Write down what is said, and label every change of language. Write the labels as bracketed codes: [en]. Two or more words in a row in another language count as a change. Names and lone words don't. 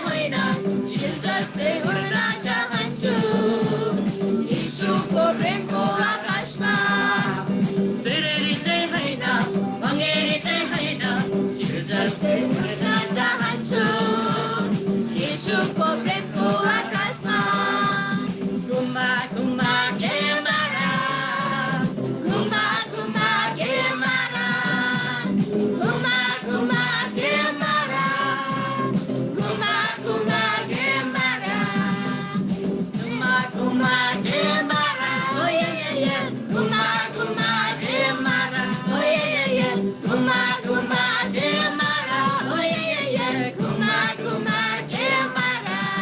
[ne] होइन चिल जस्तै उड्न चाहन्छु यीशुको प्रेमको आकाशमा जुरेली चाहिँ होइन भँगेरी चाहिँ होइन चिल जस्तै उड्न चाहन्छु यीशुको प्रेमको आकाशमा [hi] घुमा घुमा के मारा घुमा घुमा के मारा घुमा घुमा के मारा घुमा घुमा के मारा घुमा घुमा के मारा ओ ये घुमा घुमा के मारा ओ ये घुमा घुमा के मारा ओ ये घुमा घुमा के मारा